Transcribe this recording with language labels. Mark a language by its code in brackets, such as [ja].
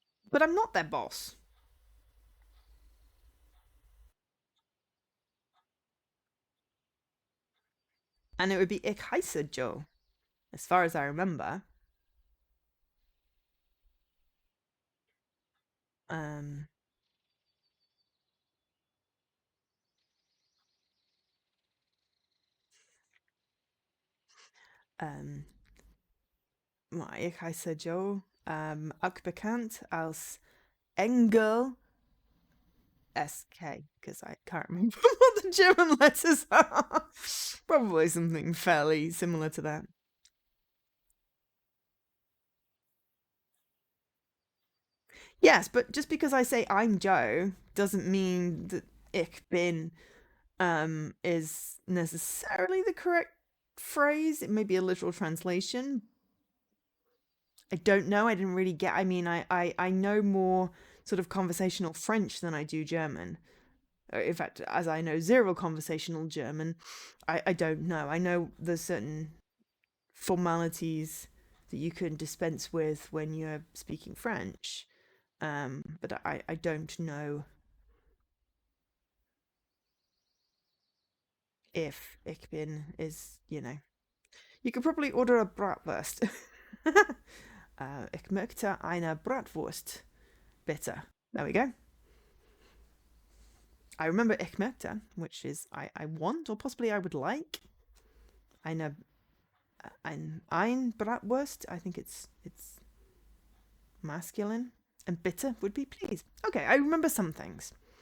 [en] But I'm not their boss. And it would be [de] Ich heiße Joe, [en] as far as I remember. Um, um, [de] Ich heiße Joe, auch bekannt als Engel SK, [en] because I can't remember what the German letters are. Probably something fairly similar to that. Yes, but just because I say I'm Joe doesn't mean that [de] ich bin [en] is necessarily the correct phrase. It may be a literal translation. I don't know. I didn't really get. I mean, I know more sort of conversational French than I do German. In fact, as I know zero conversational German, I don't know. I know there's certain formalities that you can dispense with when you're speaking French, but I don't know if [de] ich bin [en] is, you know. You could probably order a bratwurst. [de] Ich möchte eine Bratwurst, bitte. [en] There we go. I remember [de] ich möchte, [en] which is I want, or possibly I would like. [de] Eine, ein Bratwurst. [en] I think it's masculine. And bitte would be please. Okay, I remember some things.